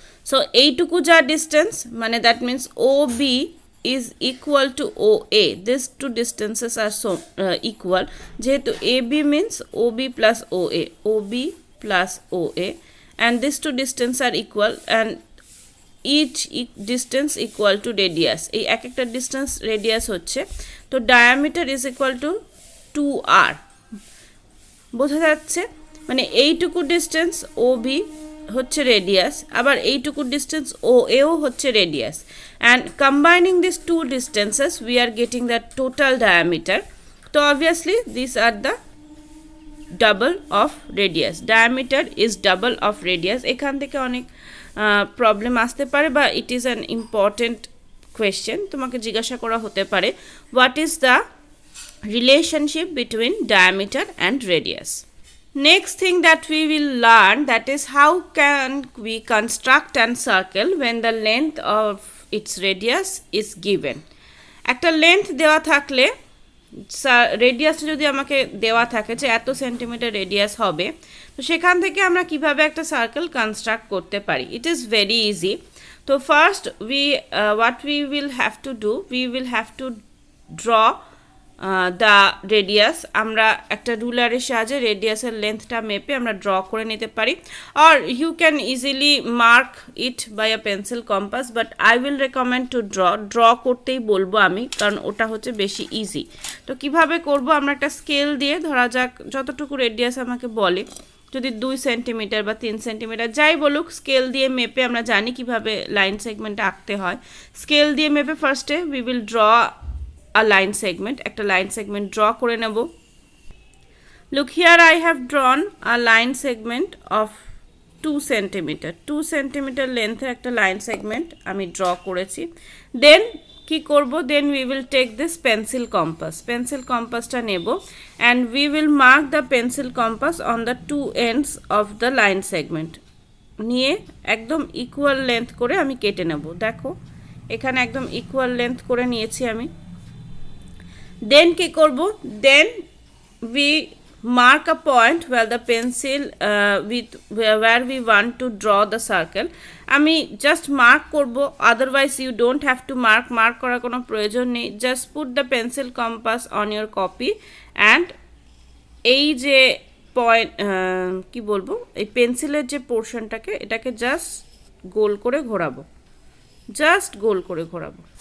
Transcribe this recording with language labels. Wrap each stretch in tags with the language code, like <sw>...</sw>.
<en>so</en> <bn>এইটুকু যা</bn> <en>Distance, মানে that means OB is equal to OA. These two distances are so equal. যেহেতু AB means OB plus OA, OB plus OA, and these two distances are equal, and each distance equal to radius.</en> <bn>এই এক একটা</bn> <en>distance radius হচ্ছে, তো diameter is equal to 2r.</en> <bn>বোঝা যাচ্ছে? মানে এইটুকু ডিস্টেন্স OB হচ্ছে রেডিয়াস,</bn> <en>আবার এইটুকু ডিস্টেন্স OAও হচ্ছে radius, and combining this two distances we are getting the total diameter. তো obviously this are the double of radius, diameter is double of radius.</en> <bn>এখান থেকে অনেক প্রবলেম আসতে পারে,</bn> <en>বা it is an important question,</en> <bn>তোমাকে জিজ্ঞাসা করা হতে পারে</bn> <en>What is the relationship between diameter and radius. Next thing that we will learn, that is how can we construct an circle when the length of its radius is given.</en> <bn>একটা length দেওয়া থাকলে, রেডিয়াসটা যদি আমাকে দেওয়া থাকে যে এত centimetre radius হবে, তো সেখান থেকে আমরা কিভাবে একটা সার্কেল কনস্ট্রাক্ট করতে পারি।</bn> <en>It is very easy.</en> <bn>তো first</bn> <en>what we will have to do, we will have to draw the radius.</en> <bn>আমরা একটা রুলারের সাহায্যে রেডিয়াসের লেন্থটা মেপে আমরা ড্র করে নিতে পারি,</bn> <en>আর you can easily mark it by a pencil compass, but I will recommend to draw</en> <bn>করতেই বলবো আমি, কারণ ওটা হচ্ছে বেশি ইজি। তো কিভাবে করব? আমরা একটা স্কেল দিয়ে, ধরা যাক যতটুকু রেডিয়াস আমাকে বলে, যদি 2 সেন্টিমিটার বা 3 সেন্টিমিটার যাই বলুক, স্কেল দিয়ে মেপে আমরা জানি কিভাবে লাইন সেগমেন্ট আঁকতে হয়। স্কেল দিয়ে মেপে ফার্স্টে</bn> <en>we will draw a line segment,</en> <bn>একটা line segment draw করে নেব।</bn> <en>Look here, I have drawn a line segment of 2 centimeter, 2 centimeter length</en> <bn>একটা line segment আমি draw করেছি। Then কি করব?</bn> <en>Then we will take this pencil compass,</en> <bn>pencil compassটা নেব,</bn> <en>and we will mark the pencil compass on the two ends of the line segment,</en> <bn>নিয়ে একদম equal length করে আমি কেটে নেব। দেখো এখানে একদম equal length করে নিয়েছি আমি। Then কি করব?</bn> <en>Then we mark a point where the pencil where we want to draw the circle.</en> <bn>আমি জাস্ট মার্ক করব, otherwise you don't have to mark করার কোনো প্রয়োজন নেই।</bn> <en>just put the pencil compass on your copy,</en> <bn>and এই যে point কি বলবো, এই পেন্সিলের যে পোর্শনটাকে, এটাকে জাস্ট গোল করে ঘোরাবো, জাস্ট গোল করে ঘোরাবো।</bn>